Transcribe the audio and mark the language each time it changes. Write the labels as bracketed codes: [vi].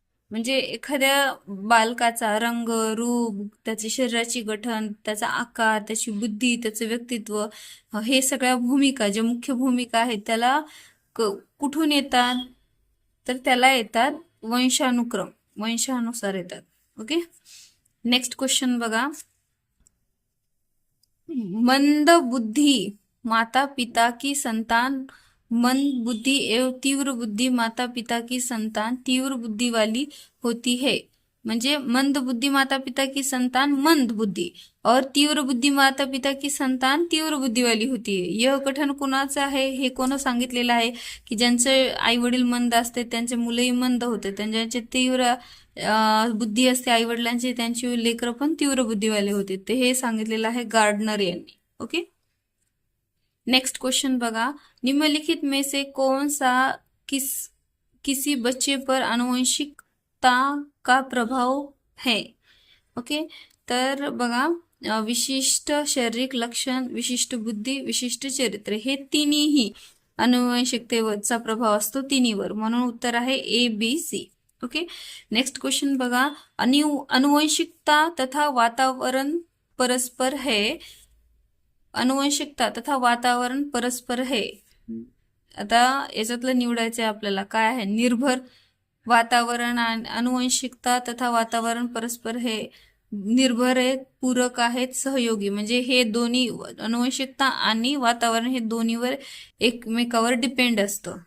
[mr] म्हणजे एखाद्या बालकाचा रंग, रूप, त्याची शरीराची गठन, त्याचा आकार, त्याची बुद्धी, त्याचं व्यक्तित्व, हे सगळ्या भूमिका, ज्या मुख्य भूमिका आहेत त्याला कुठून येतात? तर त्याला येतात वंशानुसार येतात. [en] okay, next question [mr] बघा, [hi] मंद बुद्धि माता पिता की संतान मंद बुद्धि एवं तीव्र बुद्धि माता पिता की संतान तीव्र बुद्धि वाली होती है. म्हणजे मंद बुद्धि माता पिता की संतान मंद बुद्धि और तीव्र बुद्धि माता पिता की संतान तीव्र बुद्धि वाली होती है. यह कथन [mr] कुणाचं आहे? हे कोण सांगितलेलं आहे की ज्यांचे आई वडील मंद असते त्यांचे मुलंही मंद होते, त्यांचे तीव्र बुद्धी असते आई वडिलांची, त्यांची लेकरं पण तीव्र बुद्धीवाले होते. ते हे सांगितलेलं आहे गार्डनर यांनी. [en] okay, next question [mr] बघा, [hi] निम्नलिखित में से कौन सा किसी बच्चे पर अनुवंशिकता का प्रभाव है? [mr] ओके, तर बघा, विशिष्ट शारीरिक लक्षण, विशिष्ट बुद्धी, विशिष्ट चरित्र, हे तिन्ही अनुवंशिकतेचा प्रभाव असतो तिन्हीवर, म्हणून उत्तर आहे ABC. [en] okay, next question [mr] बघा, [hi] अनुवंशिकता तथा वातावरण परस्पर है. अनुवंशिकता तथा वातावरण परस्पर है. [mr] आता याच्यातलं निवडायचं आहे आपल्याला, काय आहे? निर्भर वातावरण आणि [hi] अनुवंशिकता तथा वातावरण परस्पर है. [mr] निर्भर आहेत, पूरक आहेत, सहयोगी, म्हणजे हे दोन्ही अनुवंशिकता आणि वातावरण हे दोन्हीवर एकमेकावर डिपेंड असतं.